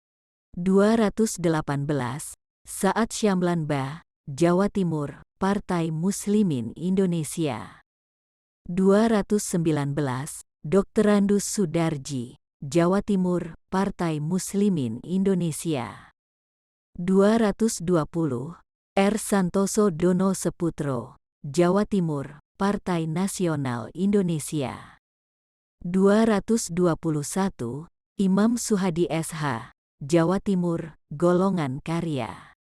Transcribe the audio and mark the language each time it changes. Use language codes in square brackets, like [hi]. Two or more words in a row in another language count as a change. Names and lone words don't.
[id] 218, Saad Syamlan Ba, Jawa Timur, Partai Muslimin Indonesia. 219, Dr. Andus Sudarji, Jawa Timur, Partai Muslimin Indonesia. 220, R. Santoso Dono Seputro, Jawa Timur, Partai Nasional Indonesia. 221, Imam Suhadi SH, Jawa Timur, golongan karya.